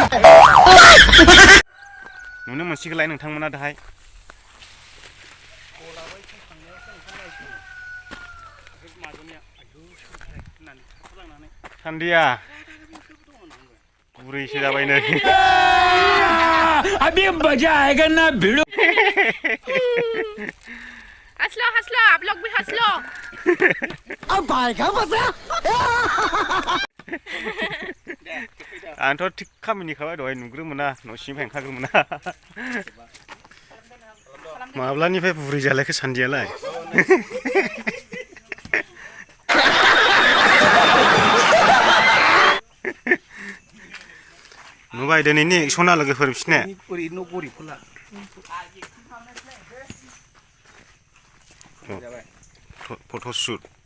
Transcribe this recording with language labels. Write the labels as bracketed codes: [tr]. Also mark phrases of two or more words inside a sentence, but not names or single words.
[brx] नुनो मोनसिगोनलाय नोंथांमोना दाहाय सान्दिया बुरैसो जाबाय नै [hi] अभी मजा आएगा ना भिड़ो हंसलो आप लोग भी हंस लो अब आएगा मजा [brx] आंथ' थिग खामानिखाबाय दहाय नुग्रोमोना न' सिंनिफ्राय ओंखारग्रोमोना माब्लानिफ्राय बुरै जालायखो सान्दियालाय नुबाय दिनैनि एक्सना लोगोफोर बिसोरने फट'शुट